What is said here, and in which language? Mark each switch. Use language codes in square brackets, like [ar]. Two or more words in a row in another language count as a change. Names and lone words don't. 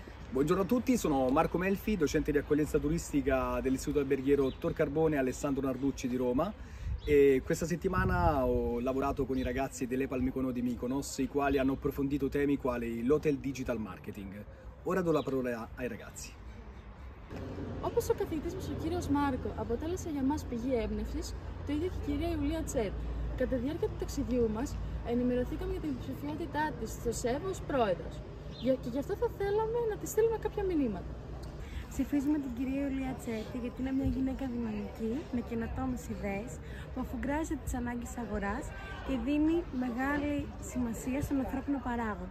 [it] Buongiorno a tutti, sono Marco Melfi, docente di accoglienza turistica dell'Istituto Alberghiero Tor Carbone Alessandro Narducci di Roma, e questa settimana ho lavorato con i ragazzi dell'EPAL Mykonos di Mykonos, i quali hanno approfondito temi quali l' [en] hotel digital marketing. [it] Ora do la parola ai ragazzi. [el] Όπως ο καθηγητής μας, ο κύριος Μάρκο, αποτέλεσε για μας πηγή έμπνευσης, το ίδιο και η κυρία Ιουλία Τσέτ. Κατά τη διάρκεια του ταξιδιού μας, ενημερωθήκαμε για την υποψηφιότητά της στο ΣΕΒ ως πρόεδρος. Και γι' αυτό θα θέλαμε να της στείλουμε κάποια μηνύματα. Ψηφίζουμε την κυρία Ιουλία Τσέτη γιατί είναι μια γυναίκα δυναμική, με καινοτόμες ιδέες, που αφουγκράζεται τις ανάγκες της αγοράς και δίνει μεγάλη σημασία στον ανθρώπινο παράγοντα.